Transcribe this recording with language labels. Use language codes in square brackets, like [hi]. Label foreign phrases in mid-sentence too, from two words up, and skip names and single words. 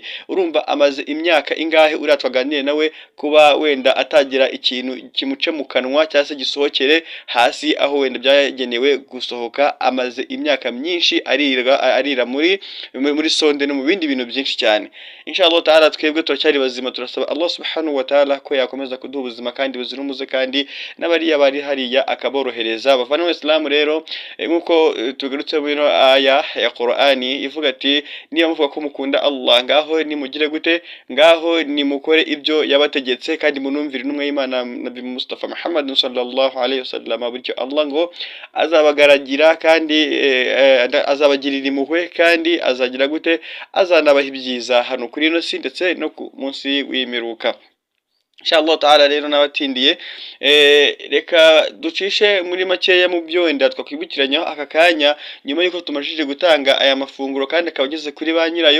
[rw] Urumva amaze imyaka ingahe uratwaganiye nawe kuba wenda atagira ikintu kimuce mu kanwa cyase gisohokere hasi aho wenda byagenewe gusohoka. Amaze imyaka myinshi arira muri sonde no mu bindi bintu byinshi cyane. [ar] إن شاء الله تعالى [rw] twebwe turacyari bazima turasaba [ar] الله سبحانه وتعالى [rw] ko yakomeza kuduha ubuzima kandi buzira umuze kandi n'abariya bari hariya akaborohereza. Bavandimwe Islam rero nk'uko tugarutse muri aya ya Qur'ani ivuga ati niba muvuga ko mukunda Allah ngaho nimugire gute, ngaho nimukore ibyo yabategetse kandi munumvire intumwa y'Imana Nabi Mustafa Muhammad [ar] صلى الله عليه وسلم, [rw] bityo Allah ngo azabagaragira kandi azabagirira impuhwe kandi azagira gute, azanabaha ibyiza hano kuri ino si ndetse no ku munsi w'imperuka. [ar] إن شاء الله تعالى [rw] rero nabatindiye reka ducishe muri makeya mu byo wenda twakwibukiranya aka kanya nyuma yuko tumajije gutanga aya mafunguro kandi akabageze kuri ba nyirayo.